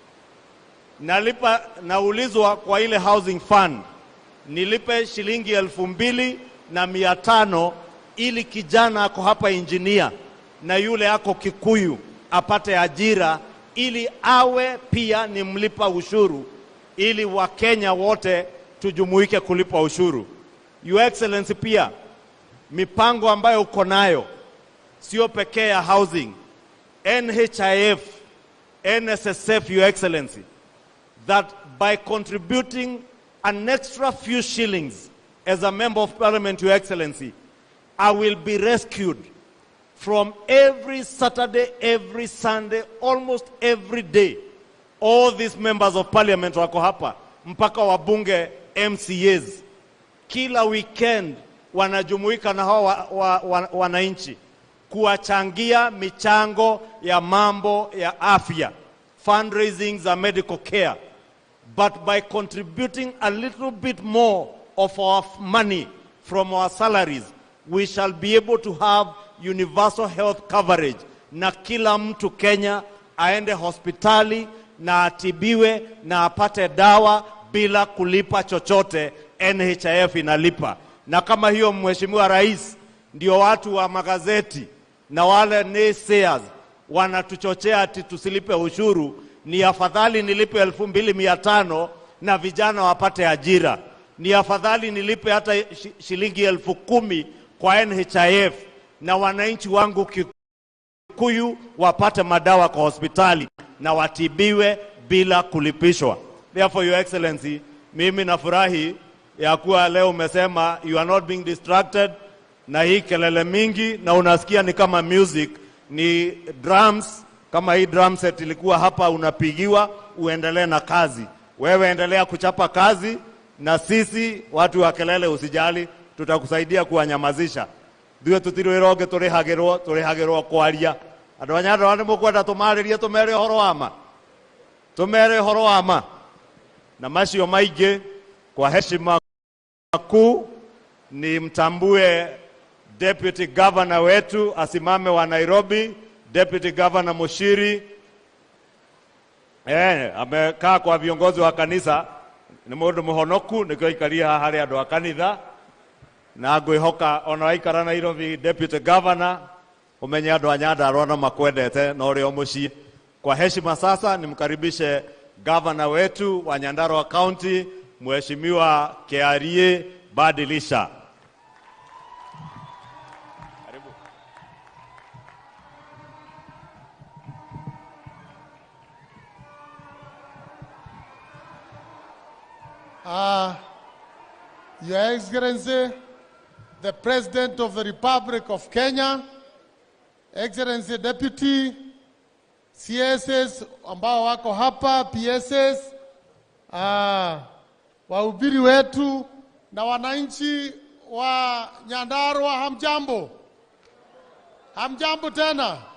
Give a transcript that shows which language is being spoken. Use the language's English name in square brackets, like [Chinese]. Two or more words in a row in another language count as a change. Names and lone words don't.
[Swahili] naulizwa kwa ile [English] housing fund [Swahili] nilipe shilingi 2,500 ili kijana ako hapa engineer na yule ako Kikuyu apate ajira, ili awe pia ni mlipa ushuru, ili Wakenya wote tujumuike kulipa ushuru. [English] Your Excellency, [Swahili] pia mipango ambayo uko nayo sio pekee ya housing, NHIF, NSSF, [English] Your Excellency, that by contributing an extra few shillings as a member of parliament, Your Excellency, I will be rescued from every Saturday, every Sunday, almost every day. All these members of parliament [Swahili] wako hapa, mpaka wabunge MCAs. Kila weekend wanajumuika na hawa wananchi kuwachangia michango ya mambo ya afya, fundraising za [English] medical care. But by contributing a little bit more of our money from our salaries, we shall be able to have universal health coverage, [Swahili] na kila mtu Kenya aende hospitali na atibiwe na apate dawa bila kulipa chochote. NHIF inalipa. Na kama hiyo, Mheshimiwa Rais, ndio watu wa magazeti na wale naysayers wanatuchochea ati tusilipe ushuru, ni afadhali nilipe 2,500 na vijana wapate ajira. Ni afadhali nilipe hata shilingi 10,000 kwa NHIF na wananchi wangu Kikuyu wapate madawa kwa hospitali na watibiwe bila kulipishwa. [English] Therefore, Your Excellency, [Swahili] mimi nafurahi ya kuwa leo umesema [English] you are not being distracted [Swahili] na hii kelele mingi, na unasikia ni kama music, ni drums. Kama hii drum set ilikuwa hapa, unapigiwa uendelee na kazi. Wewe endelea kuchapa kazi, na sisi watu wa kelele usijali, tutakusaidia kuwanyamazisha. [Kikuyu] Thuwe tutirwiroge turihagirwo kwaria. Andu a Nyandarua ni mukwenda tumaririe tumere horo wama. Tumere horo wama. [Swahili] Na macio maingi kwa heshima kuu ni mtambue [English] Deputy Governor [Swahili] wetu asimame wa Nairobi, [English] Deputy Governor [Swahili] Mushiri. Amekaa kwa viongozi wa kanisa, [Kikuyu] ni mundu muhonoku, nikio ikaria hari andu a kanitha. Na ngwihoka ona waikara Nairobi [English] Deputy Governor, [Kikuyu] umenye andu a Nyandarua no makwendete na uri o mucii. [Swahili] Kwa heshima sasa nimkaribishe Governor wetu wa Nyandarua County, Mheshimiwa Kiarie Badilisha. [English] Your Excellency, the President of the Republic of Kenya, Excellency Deputy, CSS [Swahili] ambao wako hapa, [English] PSS, [Swahili] wahubiri wetu na wananchi wa Nyandarua, hamjambo? Hamjambo tena?